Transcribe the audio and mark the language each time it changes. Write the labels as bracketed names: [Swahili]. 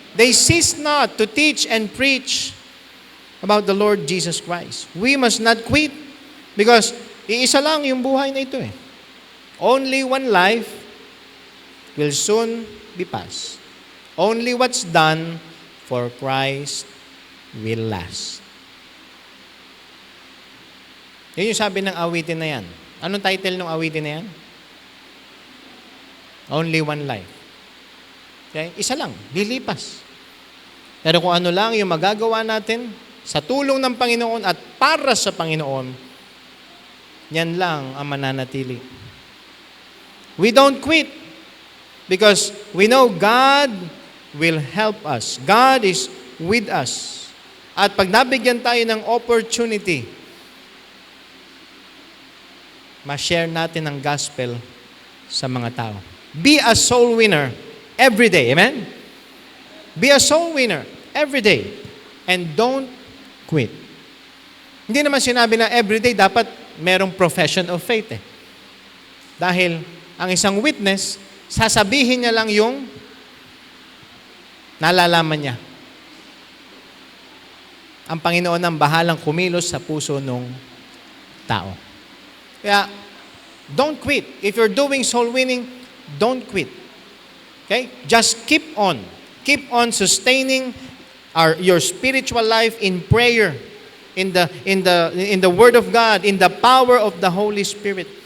[English] They cease not to teach and preach about the Lord Jesus Christ. We must not quit because [Filipino] iisa lang yung buhay na ito eh. [English] Only one life will soon be passed. Only what's done for Christ will last. [Filipino] Yun yung sabi ng awitin na yan. Anong title ng awitin na yan? [English] Only one life. Okay? [Filipino] Isa lang, lilipas. Pero kung ano lang yung magagawa natin sa tulong ng Panginoon at para sa Panginoon, yan lang ang mananatili. [English] We don't quit because we know God will help us. God is with us. [Filipino] At pag nabigyan tayo ng opportunity, ma-share natin ang gospel sa mga tao. [English] Be a soul winner every day. Amen? Be a soul winner every day. And don't quit. [Filipino] Hindi naman sinabi na every day dapat merong profession of faith eh. Dahil ang isang witness, sasabihin niya lang yung nalalaman niya. Ang Panginoon ang bahalang kumilos sa puso ng tao. [English] Kaya, don't quit. If you're doing soul winning, don't quit. Okay? Just keep on. Keep on sustaining your spiritual life in prayer, in the Word of God, in the power of the Holy Spirit.